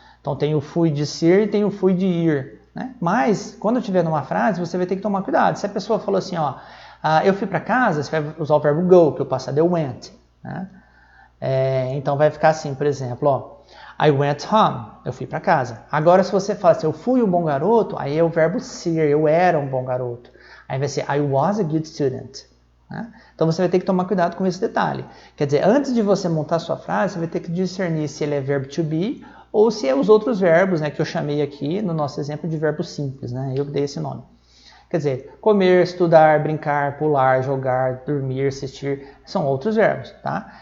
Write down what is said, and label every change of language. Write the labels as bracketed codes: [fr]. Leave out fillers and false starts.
[pt] Então tem o fui de ser e tem o fui de ir. Né? Mas, quando tiver numa frase, você vai ter que tomar cuidado. Se a pessoa falou assim, ó, eu fui para casa, você vai usar o verbo go, que o passado é went. Né? Então vai ficar assim, por exemplo, ó, [en] I went home, [pt] eu fui para casa. Agora se você fala assim, eu fui um bom garoto, aí é o verbo ser, eu era um bom garoto. [en] Aí vai ser I was a good student. [pt] Né? Então você vai ter que tomar cuidado com esse detalhe. Quer dizer, antes de você montar sua frase, você vai ter que discernir se ele é verbo to be ou se é os outros verbos, né, que eu chamei aqui no nosso exemplo de verbo simples. Né? Eu que dei esse nome. Quer dizer, comer, estudar, brincar, pular, jogar, dormir, assistir, são outros verbos, tá?